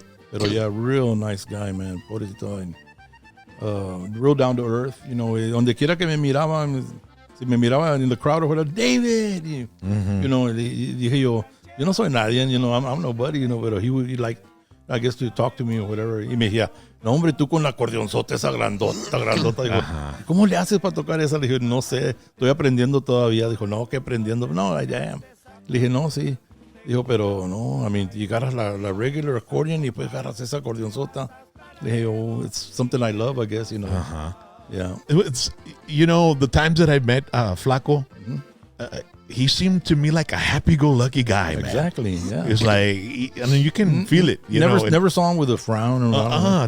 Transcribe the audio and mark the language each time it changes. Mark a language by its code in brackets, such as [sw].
[en] Pero yeah, real nice guy, man. Pobrecito, and real down to earth, [es] donde quiera que me miraba, [en] si me miraba in the crowd or whatever, David, [es] dije yo no soy nadie, [en] I'm nobody, but he would like, I guess, to talk to me or whatever. [es] Y me decía, no, hombre, tú con la acordeonzota esa grandota. Digo, ¿cómo le haces para tocar esa? Le dije, no sé, estoy aprendiendo todavía. Dijo, no, ¿qué aprendiendo? No, [en] I am. [es] Le dije, no, sí. Dijo, pero no, [en] I mean, [es] y agarras la regular accordion y pues agarras esa acordeonzota. Le dije, [en] oh, it's something I love, I guess, Yeah. It's, the times that I met Flaco, he seemed to me like a happy-go-lucky guy, man. Exactly, yeah. It's like, you can feel it. Never saw him with a frown or